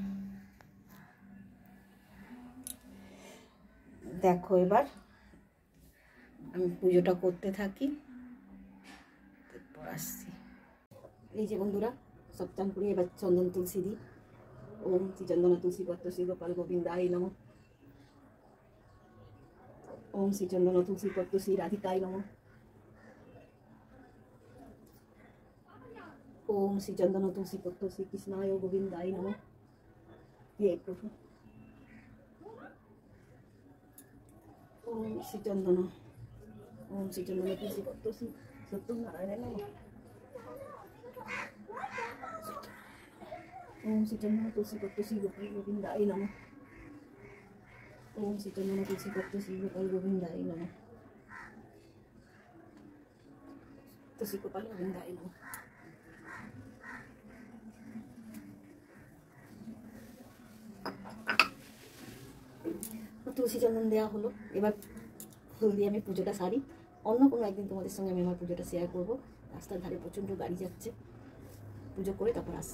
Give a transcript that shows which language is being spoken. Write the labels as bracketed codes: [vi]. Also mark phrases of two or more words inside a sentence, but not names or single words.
[bn] দেখো এবার আমি পুজোটা করতে থাকি, তারপর আসছি। এই যে বন্ধুরা সব চান করি, এবার চন্দন তুলসী দিই। [sa] ওম শ্রী চন্দন তুলসী পত্র শ্রী গোপাল গোবিন্দায় নমঃ। ওম শ্রী চন্দন তুলসী পত্র শ্রী রাধিকায় নমঃ। ओम श्री चंदन तुलसी पत्र श्री कृष्णाय गोविंदाय नमः। हे प्रभु ओम श्री चंदन तुलसी पत्र श्री सत्यनारायण नमः। ओम श्री चंदन तुलसी पत्र श्री गोपाल गोविंदाय नमः। ओम श्री चंदन तुलसी पत्र श्री गोपाल गोविंदाय नमः। तुलसी गोपाल गोविंदाय नमः। [bn] তুলসী চন্দন দেওয়া হলো। এবার ফুল দিয়ে আমি পুজোটা সারি। অন্য কোনো একদিন তোমাদের সঙ্গে আমি আমার পুজোটা শেয়ার করবো। রাস্তার ধারে প্রচণ্ড গাড়ি যাচ্ছে, পুজো করে তারপর আসছি।